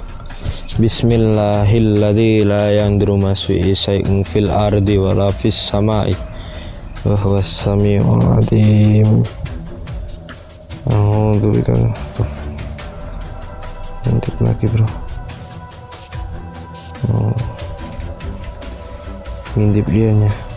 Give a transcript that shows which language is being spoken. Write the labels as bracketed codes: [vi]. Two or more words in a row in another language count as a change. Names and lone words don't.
[ar] بسم الله الذي لا يضر مع اسمه شيء في الأرض ولا في السماء وهو السميع العليم. أعوذ بكلمات الله. [id] Ngintip lagi bro. Ngintip dianya.